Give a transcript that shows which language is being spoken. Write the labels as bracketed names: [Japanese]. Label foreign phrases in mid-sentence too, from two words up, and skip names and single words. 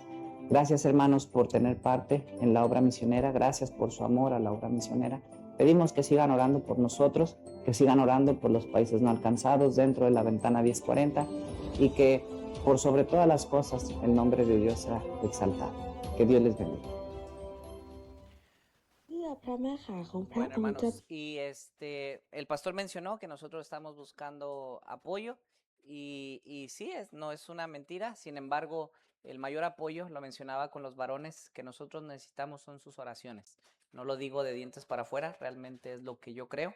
[Spanish] Gracias, hermanos, por tener parte en la obra misionera. Gracias por su amor a la obra misionera. Pedimos que sigan orando por nosotros, que sigan orando por los países no alcanzados dentro de la ventana 1040 y que por sobre todas las cosas el nombre de Dios sea exaltado. Que Dios les bendiga. [Thai] เพื่อพระมหาของพระ [Spanish] Bueno, [Thai] องค์จะ [Spanish] hermanos, y el pastor mencionó que nosotros estamos buscando apoyo y sí, no es una mentira. Sin embargo, el mayor apoyo, lo mencionaba con los varones, que nosotros necesitamos son sus oraciones. No lo digo de dientes para afuera, realmente es lo que yo creo.